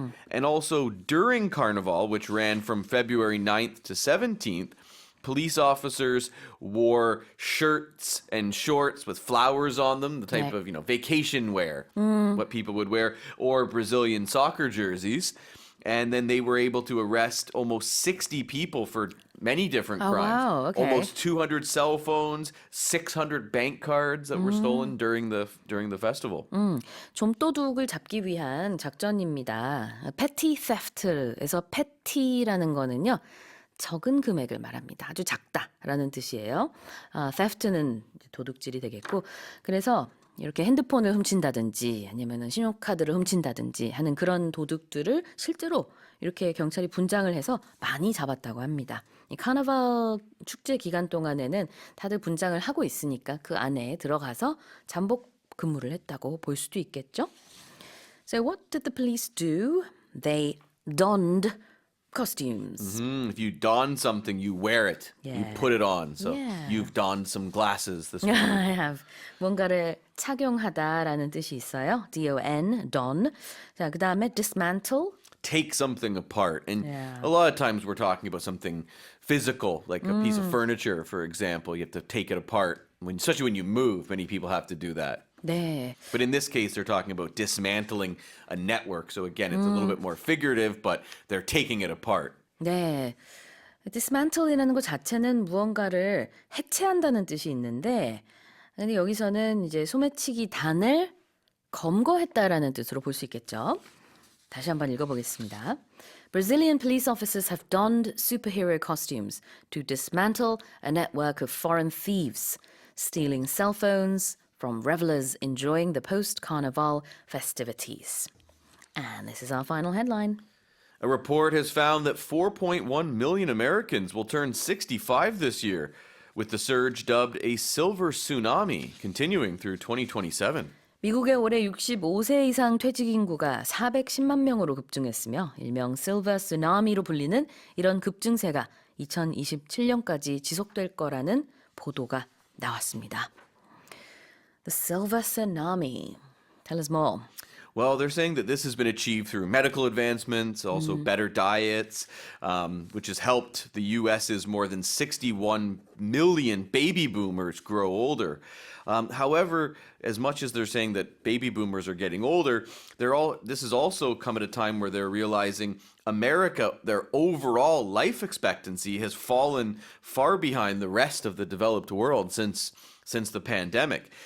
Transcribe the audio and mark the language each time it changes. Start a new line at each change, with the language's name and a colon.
English: And also during Carnival, which ran from February 9th to 17th, police officers wore shirts and shorts with flowers on them, the type of, vacation wear, what people would wear, or Brazilian soccer jerseys. And then they were able to arrest almost 60 people for many different crimes. wow, okay. Almost 200 cell phones, 600 bank cards that were stolen during the festival.
Korean: 좀도둑을 잡기 위한 작전입니다. petty theft에서 petty라는 거는요. 적은 금액을 말합니다. 아주 작다라는 뜻이에요. theft는 도둑질이 되겠고 그래서 이렇게 핸드폰을 훔친다든지 아니면 신용카드를 훔친다든지 하는 그런 도둑들을 실제로 이렇게 경찰이 분장을 해서 많이 잡았다고 합니다. 이 카나발 축제 기간 동안에는 다들 분장을 하고 있으니까 그 안에 들어가서 잠복 근무를 했다고 볼 수도 있겠죠.
English: So what did the police do? They donned costumes. If you don something, you wear it. You Yeah. put it on. So Yeah. you've donned some glasses this morning. I have.
Korean: 뭔가를 착용하다라는 뜻이 있어요. D-O-N, don. 자, 그 다음에 dismantle.
English: Take something apart. And Yeah. a lot of times we're talking about something physical, like a piece of furniture, for example. You have to take it apart. Especially when you move, many people have to do that.
Korean: 네.
English: But in this case, they're talking about dismantling a network. So again, it's a little bit more figurative, but they're taking it apart.
Korean: 네. dismantle이라는 것 자체는 무언가를 해체한다는 뜻이 있는데 근데 여기서는 이제 소매치기 단을 검거했다라는 뜻으로 볼 수 있겠죠. 다시 한번 읽어보겠습니다.
English: Brazilian police officers have donned superhero costumes to dismantle a network of foreign thieves, stealing cell phones from revelers enjoying the post-carnival festivities. And this is our final headline. A report has found that 4.1 million Americans will turn 65 this year, with the surge dubbed a silver tsunami continuing through 2027.
Korean: 미국의 올해 65세 이상 퇴직 인구가 410만 명으로 급증했으며 일명 실버 쓰나미로 불리는 이런 급증세가 2027년까지 지속될 거라는 보도가 나왔습니다.
English: The silver tsunami. Tell us more. Well, they're saying that this has been achieved through medical advancements, also better diets, which has helped the U.S.'s more than 61 million baby boomers grow older. However, as much as they're saying that baby boomers are getting older, this has also come at a time where they're realizing America, their overall life expectancy has fallen far behind the rest of the developed world since the pandemic.